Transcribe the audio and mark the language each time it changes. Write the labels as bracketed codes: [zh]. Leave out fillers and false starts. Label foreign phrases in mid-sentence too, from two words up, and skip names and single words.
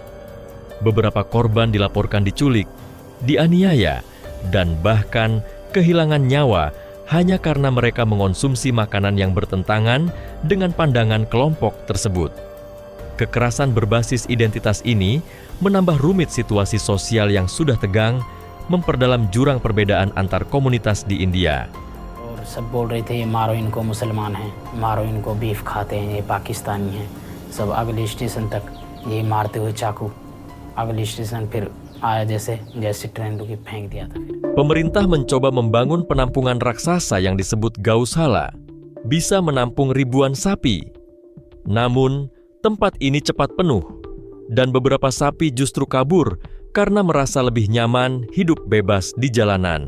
[id] Beberapa korban dilaporkan diculik, dianiaya, dan bahkan kehilangan nyawa hanya karena mereka mengonsumsi makanan yang bertentangan dengan pandangan kelompok tersebut. Kekerasan berbasis identitas ini menambah rumit situasi sosial yang sudah tegang, memperdalam jurang perbedaan antar komunitas di India. [hi] सब बोल रहे थे ये मारो इनको मुसलमान हैं, मारो इनको बीफ खाते हैं, ये पाकिस्तानी हैं। सब अगले स्टेशन तक ये मारते हुए चाकू, अगले स्टेशन फिर आया जैसे ट्रेन रुकी फेंक दिया था। [id] Pemerintah mencoba membangun penampungan raksasa yang disebut Gausala, bisa menampung ribuan sapi. Namun, tempat ini cepat penuh, dan beberapa sapi justru kabur karena merasa lebih nyaman hidup bebas di jalanan.